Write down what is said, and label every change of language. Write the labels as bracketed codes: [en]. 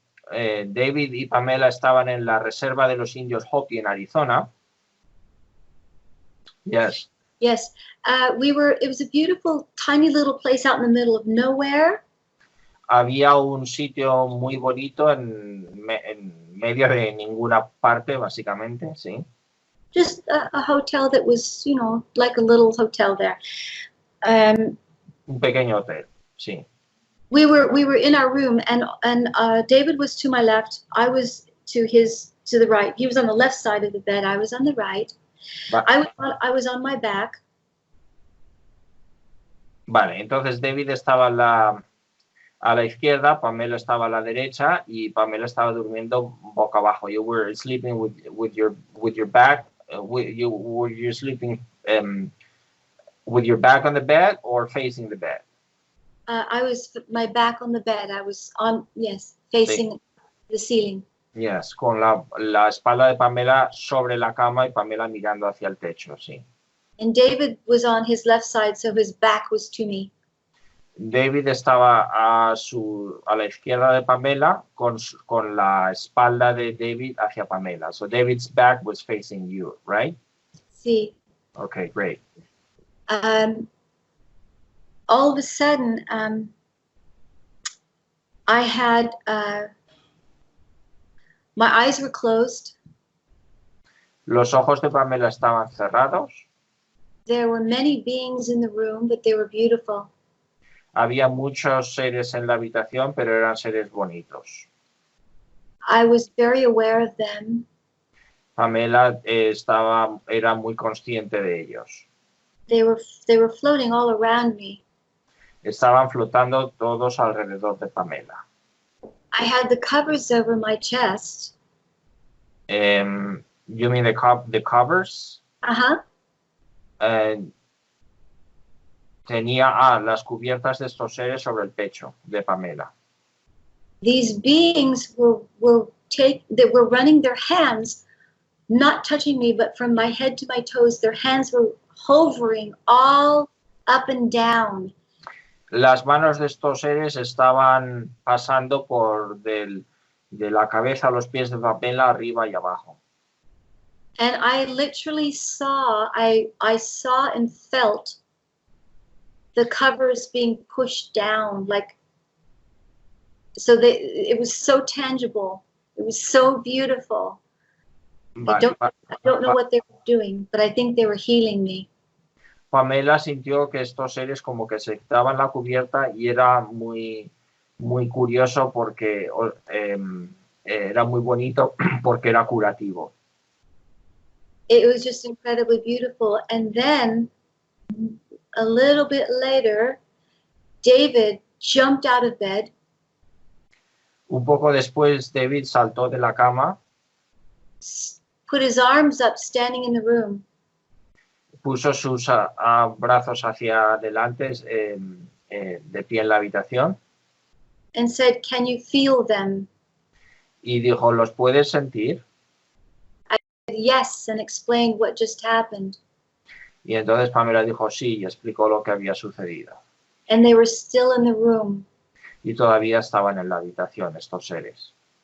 [es] David y Pamela estaban en la reserva de los indios Hopi en Arizona. [en] Yes. Yes. It was a beautiful, tiny little place out in the middle of nowhere. [es] Había un sitio muy bonito en medio de ninguna parte, básicamente, sí. [en] Just a hotel that was, like a little hotel there. [es] Un pequeño hotel, sí. [en] We were in our room, and David was to my left. I was to the right. He was on the left side of the bed. I was on the right. I was on my back. [es] Vale, entonces David estaba a la izquierda, Pamela estaba a la derecha y Pamela estaba durmiendo boca abajo. [en] You were sleeping with your back. Were you sleeping with your back on the bed or facing the bed? I was my back on the bed. I was facing the ceiling. Yes, [es] con la espalda de Pamela sobre la cama y Pamela mirando hacia el techo, sí. [en] And David was on his left side, so his back was to me. [es] David estaba a la izquierda de Pamela con la espalda de David hacia Pamela. [en] So David's back was facing you, right? [es] Sí. [en] Okay, great. All of a sudden, I had my eyes were closed. [es] Los ojos de Pamela estaban cerrados. [en] There were many beings in the room, but they were beautiful. [es] Había muchos seres en la habitación, pero eran seres bonitos. [en] I was very aware of them. [es] Pamela era muy consciente de ellos. [en] They were floating all around me. [es] Estaban flotando todos alrededor de Pamela. [en] I had the covers over my chest. You mean the covers? Uh-huh. [es] Tenía las cubiertas de estos seres sobre el pecho de Pamela. [en] These beings were running their hands, not touching me, but from my head to my toes, their hands were hovering all up and down. [es] Las manos de estos seres estaban pasando de la cabeza a los pies de Pamela, arriba y abajo. [en] And I literally saw and felt the covers being pushed down, it was so tangible. It was so beautiful. [es] Vale, [en] I don't know what they were doing, but I think they were healing me. [es] Pamela sintió que estos seres como que se quitaban la cubierta y era muy, muy curioso porque era muy bonito porque era curativo. [en] It was just incredibly beautiful. And then a little bit later, David jumped out of bed. [es] Un poco después, David saltó de la cama. [en] Put his arms up, standing in the room. [es] Puso sus brazos hacia adelante, de pie en la habitación. [en] And said, "Can you feel them?" [es] Y dijo, ¿los puedes sentir? [en] I said, "Yes," and explained what just happened. [es] Y entonces Pamela dijo sí y explicó lo que había sucedido. [en] And they were still in the room. [es] Y todavía estaban en la habitación estos seres.